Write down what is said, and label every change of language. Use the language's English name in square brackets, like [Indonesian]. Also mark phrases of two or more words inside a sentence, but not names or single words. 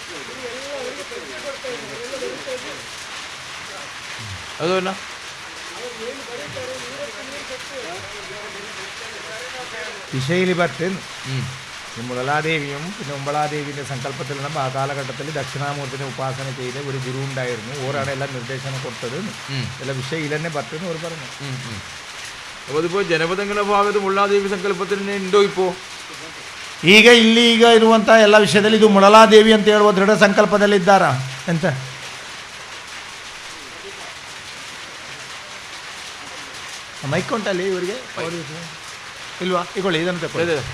[Kannada] ಅದು [Malayalam] വിഷയിൽ പറ്റും ഈ മുളലാദേവിയും പിന്നെ ഉമ്പളാദേവിയുടെ സങ്കല്പത്തിൽ നമ്മൾ ആ കാലഘട്ടത്തിൽ ദക്ഷിണാമൂർത്തിനെ ഉപാസന ചെയ്ത ഒരു ഗുരു ഉണ്ടായിരുന്നു. ഓരാണ് എല്ലാം നിർദ്ദേശനം കൊടുത്തത്. എല്ലാ വിഷയം തന്നെ പറ്റുമെന്ന് ഓർ പറഞ്ഞു. അപ്പോൾ അതിപ്പോൾ [Kannada] ಜನಪದಗಳ ಭಾಗದ ಮುಳ್ಳಾದೇವಿ ಸಂಕಲ್ಪದಲ್ಲಿ ಉಂಟೋ ഇപ്പോൾ? ಈಗ ಇರುವಂಥ ಎಲ್ಲ ವಿಷಯದಲ್ಲಿ ಇದು ಮುಳಲಾದೇವಿ ಅಂತ ಹೇಳುವ ದೃಢ ಸಂಕಲ್ಪದಲ್ಲಿ ಇದ್ದಾರಾ ಎಂತ? ಮೈಕ್ ಉಂಟಲ್ಲಿ ಇವರಿಗೆ ಇಲ್ವಾ? ಇಕೊಳ್ಳಿ, ಇದನ್ನು ತಗೊಳ್ಳಿ.